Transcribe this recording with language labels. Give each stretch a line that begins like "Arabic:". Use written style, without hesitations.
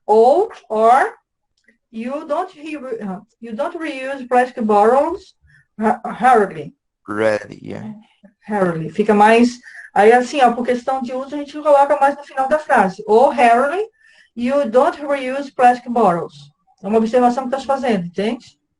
English: Or you don't reuse plastic bottles rarely. Rarely, yeah.
Portuguese: Rarely. Fica mais. Aí, assim, ó, por questão de uso, a gente coloca mais no final da frase.
English: Ou rarely, you don't reuse plastic bottles.
Portuguese: É uma observação que estás fazendo, entende?